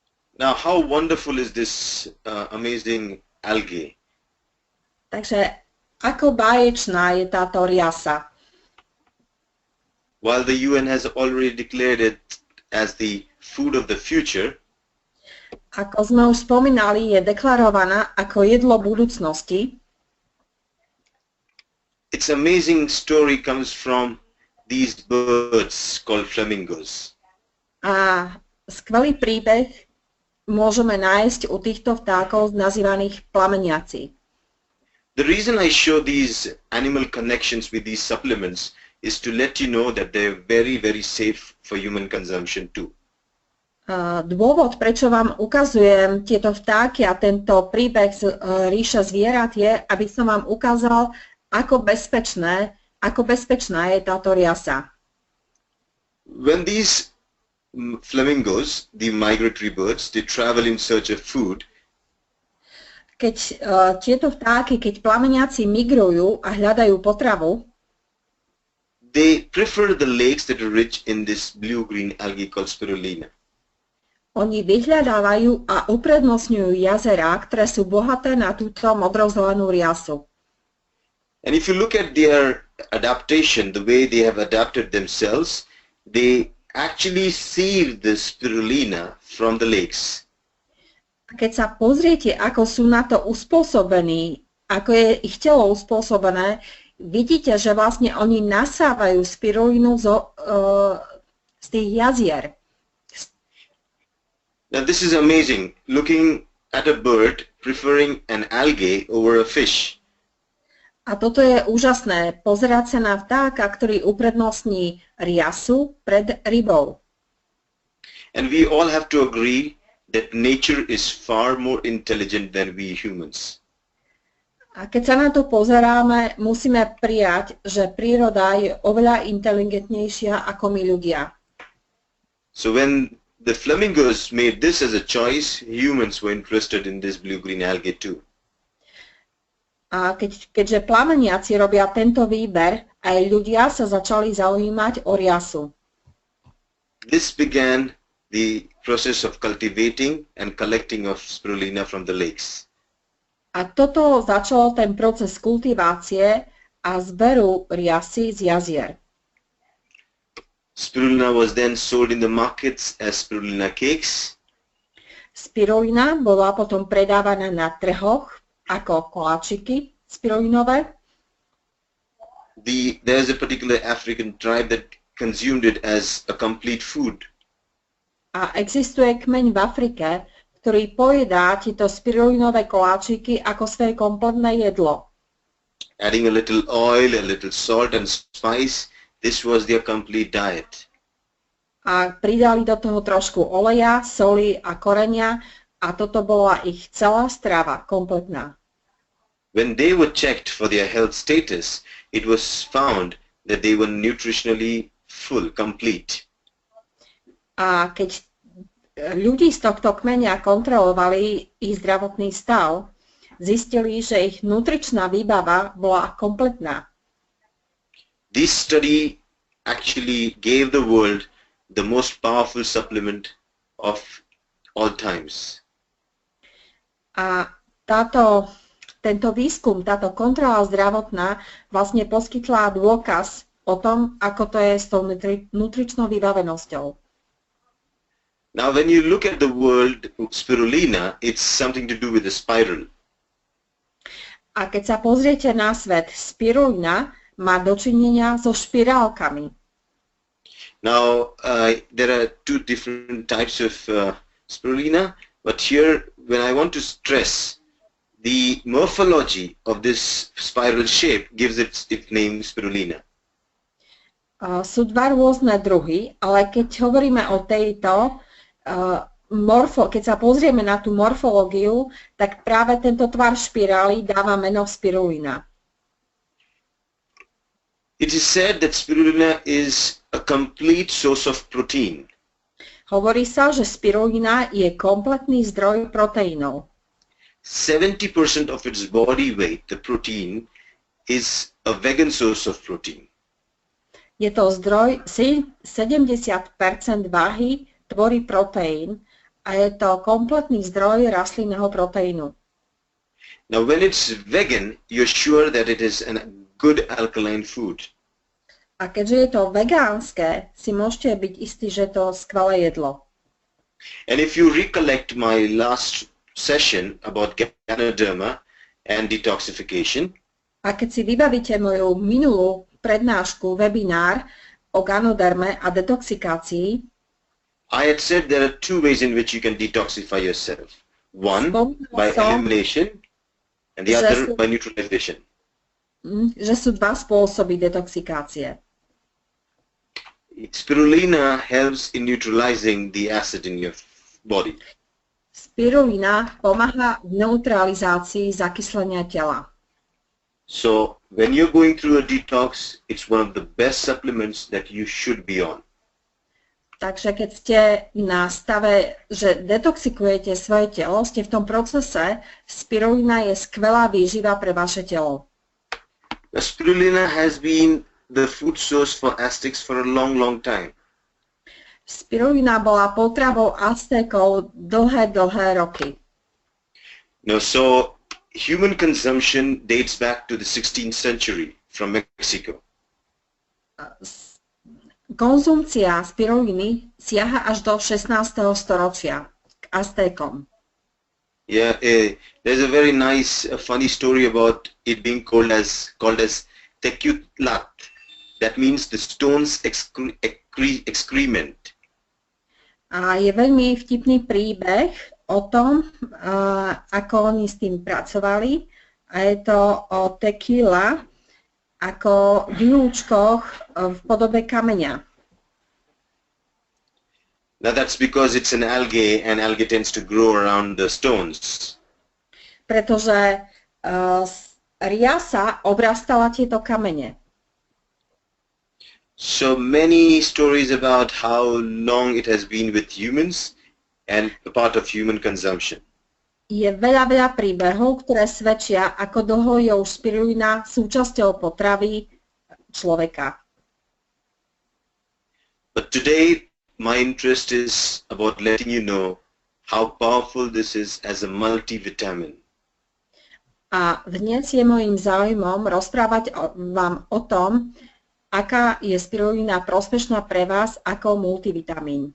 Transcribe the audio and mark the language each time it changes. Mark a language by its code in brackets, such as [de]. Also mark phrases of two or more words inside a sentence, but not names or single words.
[en] Now, how wonderful is this amazing algae? [sk] Takže ako báječná je táto riasa. [en] While the UN has already declared it as the food of the future, [sk] Ako sme už spomínali, je deklarovaná ako jedlo budúcnosti. [en] its amazing story comes from these birds called flamingos. [sk] A skvelý príbeh môžeme nájsť u týchto vtákov nazývaných plameniaci. [en] The reason I show these animal connections with these supplements is to let you know that they're very, very safe for human consumption too. [sk] Dôvod, prečo vám ukazujem tieto vtáky a tento príbeh z ríše zvierat je, aby som vám ukázal, ako bezpečná je táto riasa. [en] When these flamingos, the migratory birds, they travel in search of food, [sk] Keď tieto vtáky, keď plameniaci migrujú a hľadajú potravu, [en] they prefer the lakes that are rich in this blue-green algae called spirulina. [sk] oni vyhľadávajú a uprednostňujú jazerá, ktoré sú bohaté na túto modrozelenú riasu. [en] And if you look at their adaptation, the way they have adapted themselves, they actually sieve the spirulina from the lakes. [sk] A keď sa pozriete, ako sú na to uspôsobení, ako je ich telo uspôsobené, vidíte, že vlastne oni nasávajú spirulínu z tých jazier. [en] Now this is amazing, looking at a bird preferring an algae over a fish. [sk] A toto je úžasné, pozerať sa na vtáka, ktorý uprednostní riasu pred rybou. [en] And we all have to agree that nature is far more intelligent than we humans. [sk] A keď sa na to pozeráme, musíme prijať, že príroda je oveľa inteligentnejšia ako my ľudia. [en] So when the flamingos made this as a choice, humans were interested in this blue-green algae too. [sk] A keďže plameniaci robia tento výber, aj ľudia sa začali zaujímať o riasu. [en] This began the process of cultivating and collecting of spirulina from the lakes. [sk] A toto začalo ten proces kultivácie a zberu riasy z jazier. [en] Spirulina was then sold in the markets as spirulina cakes. [sk] Spirulina bola potom predávaná na trhoch ako koláčiky spirulinové. [en] There's a particular African tribe that consumed it as a complete food. [sk] A existuje kmeň v Afrike, ktorý pojedá tieto spirulinové koláčiky ako svoje kompletné jedlo. [en] Adding a little oil, a little salt and spice, this was their complete diet. [sk] A pridali do toho trošku oleja, soli a korenia a toto bola ich celá strava, kompletná. [en] When they were checked for their health status, it was found that they were nutritionally full, complete. [sk] A keď ľudí z tohto kmeňa kontrolovali ich zdravotný stav, zistili, že ich nutričná výbava bola kompletná. [en] This study actually gave the world the most powerful supplement of all times. [sk] A tento výskum, táto kontrola zdravotná vlastne poskytla dôkaz o tom, ako to je s tou nutričnou vybavenosťou. [en] Now when you look at the word spirulina, it's something to do with the spiral. [sk] A keď sa pozriete na svet, spirulina má dočinenia so špirálkami. [en] Now there are two different types of spirulina, but here when I want to stress the morphology of this spiral shape gives it its name spirulina. [sk] Sú dva rôzne druhy, ale keď hovoríme o tejto, keď sa pozrieme na tú morfológiu, tak práve tento tvar špirály dáva meno spirulina. [en] It is said that spirulina is a complete source of protein. [sk] Hovorí sa, že spirulina je kompletný zdroj proteínov. [en] 70% of its body weight, the protein, is a vegan source of protein. [sk] Je to zdroj, 70% váhy tvorí proteín a je to kompletný zdroj rastlinného proteínu. [en] Now when it's vegan, you're sure that it is a good alkaline food. [sk] A keďže je to vegánske, si môžete byť istí, že je to skvelé jedlo. [en] And if you recollect my last session about Ganoderma and detoxification, [sk] a keď si vybavíte moju minulú prednášku, webinár o ganoderme a detoxikácii, [en] I had said there are two ways in which you can detoxify yourself. One by elimination and the other by neutralization. [sk] Že sú dva spôsoby detoxikácie. [en] Spirulina helps in neutralizing the acid in your body. [sk] Spirulina pomáha v neutralizácii zakyslenia tela. [en] So when you're going through a detox, it's one of the best supplements that you should be on. [sk] Takže keď ste na stave, že detoxikujete svoje telo, ste v tom procese, spirulina je skvelá výživa pre vaše telo. [en] The spirulina has been the food source for Aztecs for a long, long time. [sk] Spirulina bola potravou Aztékov dlhé roky. [en] Now, so human consumption dates back to the 16th century from Mexico. [sk] Konzumcia spiruliny siaha až do 16. storočia k Aztékom. [en] Yeah, there's a very nice, funny story about it being called as tequila. That means the stone's excrement. [sk] A je veľmi vtipný príbeh o tom, ako oni s tým pracovali. A je to o tequila ako výlučkoch v podobe kameňa. [en] Now that's because it's an algae and algae tends to grow around the stones. [sk] Pretože riasa obrastala tieto kamene. [en] So many stories about how long it has been with humans and a part of human consumption. [sk] Je veľa príbehov, ktoré svedčia, ako dlho je už spirulina súčasťou potravy človeka. [en] But today my interest is about letting you know how powerful this is as a multivitamin. [sk] A dnes je môjim záujmom rozprávať vám o tom, aká je spirulina prospešná pre vás ako multivitamín.